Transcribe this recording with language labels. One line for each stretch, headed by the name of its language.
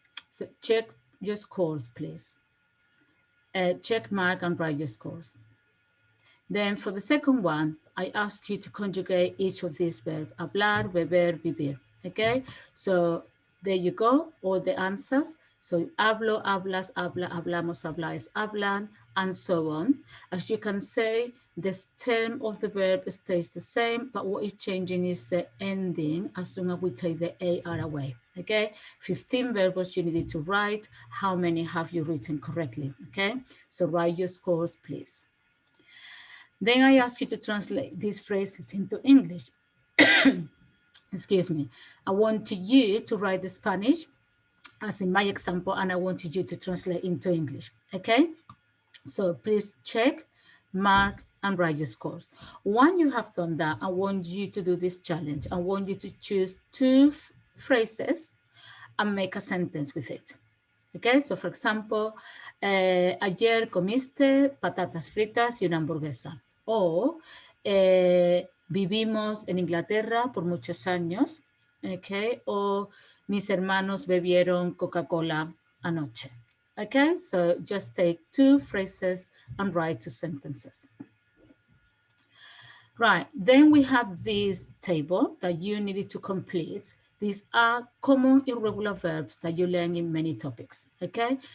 English: So check your scores, please. Check, mark, and write your scores. Then for the second one, I ask you to conjugate each of these verbs, hablar, beber, vivir, okay? So there you go, all the answers.
Spanish: So hablo, hablas, habla, hablamos, habláis, hablan,
English: and so on. As you can say, the stem of the verb stays the same, but what is changing is the ending as soon as we take the AR away, okay? 15 verbs you needed to write. How many have you written correctly, okay? So write your scores, please. Then I ask you to translate these phrases into English. Excuse me. I want you to write the Spanish, as in my example, and I want you to translate into English, okay? So please check, mark, and write your scores. When you have done that, I want you to do this challenge. I want you to choose 2 phrases and make a sentence with it. Okay, so for example,
Spanish: ayer comiste patatas fritas y una hamburguesa. O vivimos en Inglaterra por muchos años. Okay, o mis hermanos bebieron Coca-Cola anoche.
English: Okay, so just take 2 phrases and write 2 sentences. Right, then we have this table that you needed to complete. These are common irregular verbs that you learn in many topics, okay?